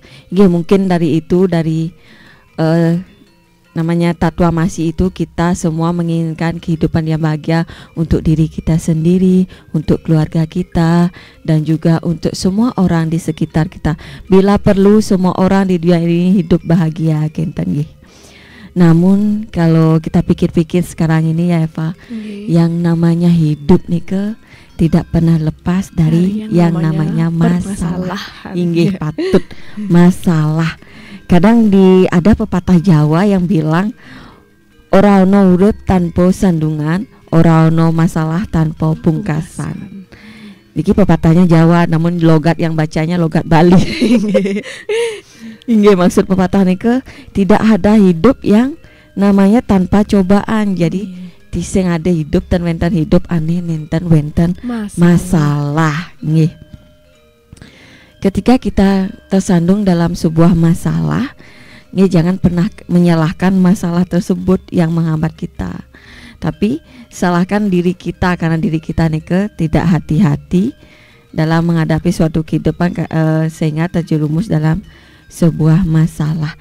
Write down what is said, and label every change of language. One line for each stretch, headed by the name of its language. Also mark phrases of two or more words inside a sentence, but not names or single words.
Indonesian: Ya, mungkin dari itu, dari namanya Tatuam Asi itu, kita semua menginginkan kehidupan yang bahagia untuk diri kita sendiri, untuk keluarga kita, dan juga untuk semua orang di sekitar kita. Bila perlu semua orang di dunia ini hidup bahagia,
Balinese: kenten nggih.
Indonesian: Namun kalau kita pikir-pikir sekarang ini ya Eva, yang namanya hidup nih tidak pernah lepas dari yang namanya masalah. Inggih, patut masalah. Kadang ada pepatah Jawa yang bilang
Javanese: ora ono urip tanpa sandungan, ora ono masalah tanpa pungkasan.
Indonesian: Niki pepatahnya Jawa, namun logat yang bacanya logat Bali. Inggih, maksud pepatah niki tidak ada hidup yang namanya tanpa cobaan. Jadi tising ada hidup dan wenten hidup aneh
Balinese: nenten wenten
Indonesian: masalah. Nggih. Ketika kita tersandung dalam sebuah masalah, jangan pernah menyalahkan masalah tersebut yang menghambat kita, tapi salahkan diri kita, karena diri kita tidak hati-hati dalam menghadapi suatu kehidupan sehingga terjerumus dalam sebuah masalah.